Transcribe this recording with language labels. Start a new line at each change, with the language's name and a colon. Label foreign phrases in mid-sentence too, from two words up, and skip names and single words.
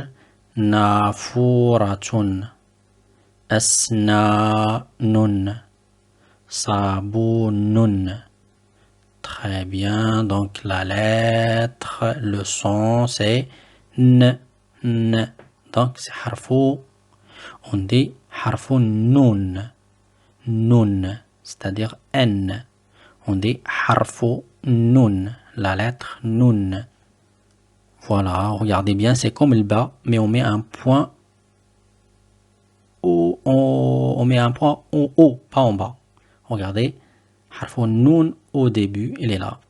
Arabic: نافورةٌ. أسنانٌ. Sabunun.
French: Très bien, donc la lettre, le son, c'est N. N. Donc c'est harfou. On dit
Arabic: حرفُ نون.
French: Nun, c'est-à-dire N. On dit
Arabic: حرفُ نون.
French: La lettre nun. Voilà, regardez bien, c'est comme le bas, mais on met un point on met un point en haut, pas en bas. Regardez,
Arabic: حرفُ نون
French: au début, il est là.